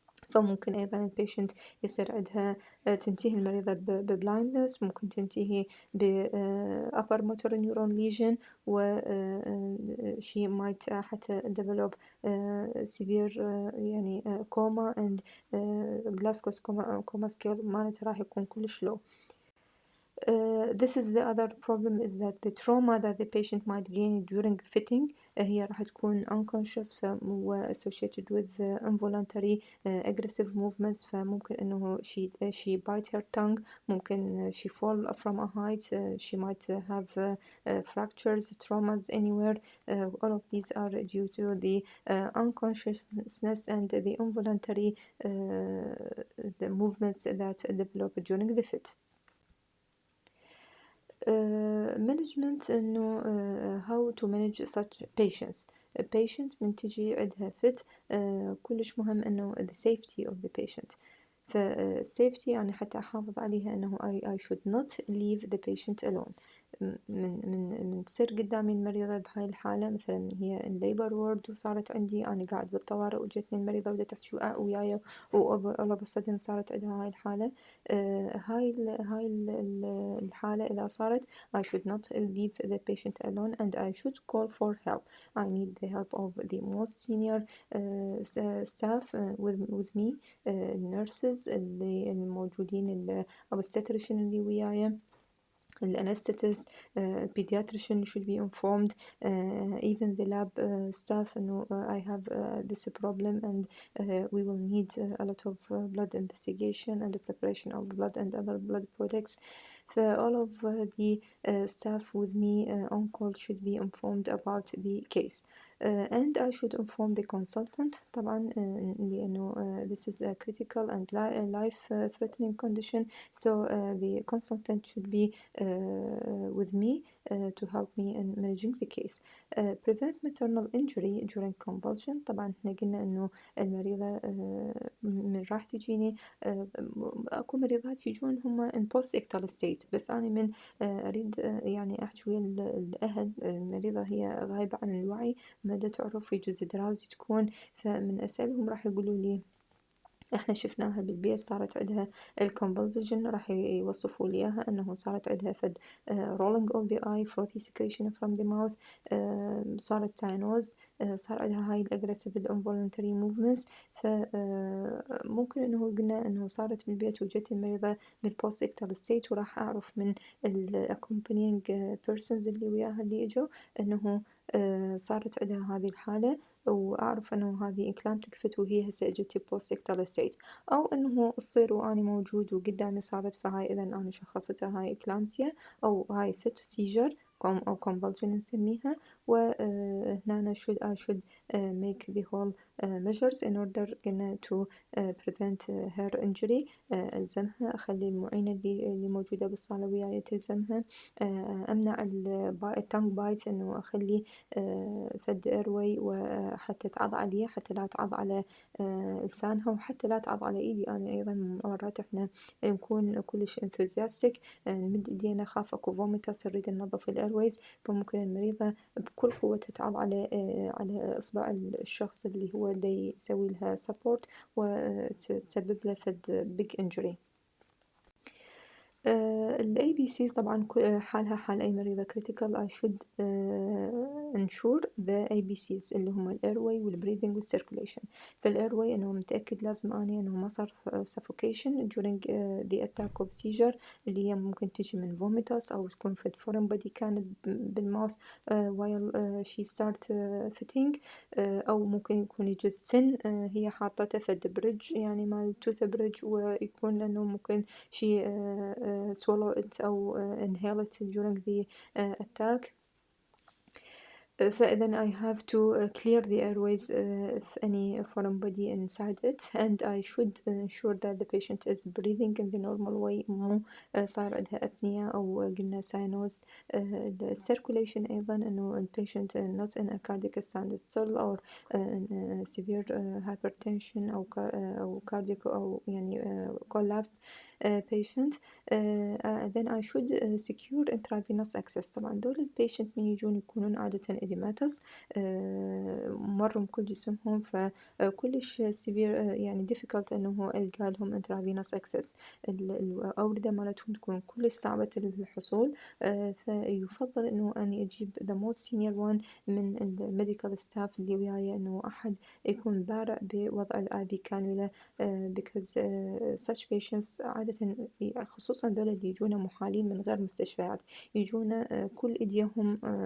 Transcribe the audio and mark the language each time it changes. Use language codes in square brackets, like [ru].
[ar] فممكن أيضا البيشنت يصير عندها تنتهي المريضة ببلايندنس، ممكن تنتهي ب [en] upper motor neuron lesion [ar] و [en] she might [ar] حتى [en] develop severe [ar] يعني [en] coma and Glasgow's coma scale [ar] مالتها راح يكون كلش low. [en] This is the other problem is that the trauma that the patient might gain during fitting [ar] هي راح تكون [en] unconscious associated with involuntary aggressive movements. [ar] فممكن إنه [en] she bite her tongue، ممكن she fall from a height, she might have fractures, traumas anywhere. All of these are due to the unconsciousness and the involuntary the movements that develop during the fit. management إنه how to manage such patients. A patient [ar] من تجي عندها [en] fit [ar] كلش مهم إنه [en] the safety of the patient. safety [ar] يعني حتى أحافظ عليها إنه [en] I should not leave the patient alone. [ar] من تصير قدامي المريضة بهاي الحالة، مثلا هي [en] in labor ward [ar] وصارت عندي أنا قاعد بالطوارئ وجتني المريضة وبدأت تحكي وياي [en] all of a sudden [ar] صارت عندها هاي الحالة. هاي الحالة إذا صارت [en] I should not leave the patient alone and I should call for help. I need the help of the most senior staff with me, nurses [ar] اللي الموجودين [en] obstetrician [ar] اللي وياي، [en] الانستhetist, pediatrician should be informed, even the lab staff إنه I have this problem and we will need a lot of blood investigation and the preparation of blood and other blood products. all of the staff with me on call should be informed about the case. And I should inform the consultant [ar] طبعا لأنه [en] this is a critical and life-threatening condition, so the consultant should be with me to help me in managing the case. Prevent maternal injury during convulsion. [ar] طبعا احنا قلنا إنه المريضة من راح تجيني أكو مريضات يجون هم [en] in post-ictal state، [ar] بس أنا من أريد يعني أحكي ويا الأهل، المريضة هي غايبة عن الوعي ما تعرف يجوز دراوزي تكون، فمن أسألهم راح يقولوا لي احنا شفناها بالبيت صارت عندها الكونفولجن، راح يوصفوا لي اياها انه صارت عندها فد [en] rolling of the eye, frothy secretion from the mouth, [ar] صارت ساينوز، صار عندها هاي ال [en] aggressive involuntary movements. [ar] فممكن انه قلنا انه صارت بالبيت وجت المريضة بالpost ictal state، وراح اعرف من [en] accompanying persons [ar] اللي وياها اللي اجوا انه صارت عندها هذه الحالة، وأعرف إنه هذه [en] Eclamptic Fit [ar] وهي هسه إجتي [en] post ictal state، [ar] أو إنه تصير وأني موجود وقدامي صارت، فهاي إذا أنا شخصتها هاي Eclampsia أو هاي [en] fit seizure [ar] أو convulsion نسميها. [en] وهنا I should make the whole measures in order to prevent her injury. [ar] ألزمها، أخلي المعينة اللي موجودة بالصالة وياي تلزمها، أمنع التانج بايت، إنه أخلي فد ايروي وحتى تعض عليه، حتى لا تعض على لسانها، وحتى لا تعض على ايدي انا ايضا. مرات احنا نكون كلش enthusiastic، نمد ايدينا، خاف اكو فوميتاس، نريد ننظف الايرويز، فممكن المريضة بكل قوتها تعض على اصبع الشخص اللي هو دا يسوي لها support، وتسبب له فد [en] big injury. [ar] ال ABCs طبعا حالها حال أي مريضة critical. [en] I should ensure the ABCs [ar] اللي هم [en] ال airway وال breathing وال circulation. [ar] في ال airway إنه متأكد لازم أني إنه ما صار suffocation [en] during the attack of seizure، [ar] اللي هي ممكن تجي من vomitus أو تكون فد foreign body كانت بالماوث [en] while she start fitting، [ar] أو ممكن يكون يجوز سن هي حاطته فد بريدج، يعني مال tooth bridge، ويكون لأنه ممكن [en] she swallow it [ar] أو [en] inhale it during the attack. [ar] فإذا I have to clear the airways if any foreign body inside it, and I should ensure that the patient is breathing in the normal way، مو صار عندها apnea أو قلنا sinus. the circulation أيضا إنه ال patient not in a cardiac standstill or severe hypertension أو cardiac أو يعني collapsed patient. then I should secure intravenous access. طبعا دول ال patient من يجون يكونون عادة إديماتس، مروا كل جسمهم، فكلش severe يعني difficult إنه هو ألقى لهم [en] intravenous access. [ar] الأوردة مالتهم تكون كلش صعبة الحصول، فيفضل إنه أني أجيب [en] the most senior one [ar] من ال [en] medical staff [ar] اللي وياي، إنه أحد يكون بارع بوضع ال [en] IV cannula، because such patients [ar] عادة خصوصا دول اللي يجونا محالين من غير مستشفيات، يجونا كل إيديهم